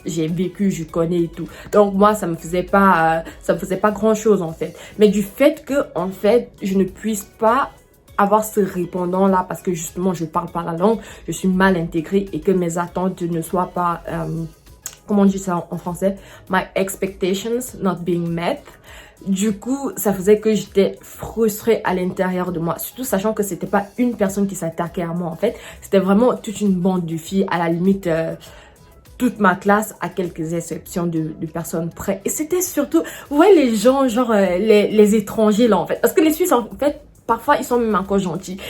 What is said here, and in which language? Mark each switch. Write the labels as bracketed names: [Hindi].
[French] J'ai vécu, je connais et tout. Donc, moi, ça me faisait pas grand chose, en fait. Mais du fait que, en fait, je ne puisse pas avoir ce répondant-là parce que, justement, je parle pas la langue, je suis mal intégrée et que mes attentes ne soient pas, comment on dit ça en français? [English] My expectations not being met. [French] Du coup, ça faisait que j'étais frustrée à l'intérieur de moi. Surtout sachant que c'était pas une personne qui s'attaquait à moi en fait. C'était vraiment toute une bande de filles, à la limite toute ma classe, à quelques exceptions de personnes près. Et c'était surtout, vous voyez les gens, genre les étrangers là en fait. Parce que les Suisses en fait, parfois, ils sont même encore gentils.